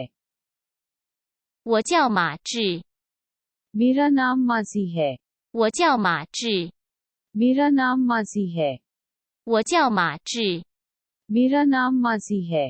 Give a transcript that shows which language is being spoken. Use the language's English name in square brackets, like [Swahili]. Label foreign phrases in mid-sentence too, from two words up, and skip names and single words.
[Chinese] 我叫马志 [Hindi] मेरा नाम माजी है [Chinese] 我叫马志 [Hindi] मेरा नाम माजी है [Chinese] 我叫马志 [Hindi] मेरा नाम माजी है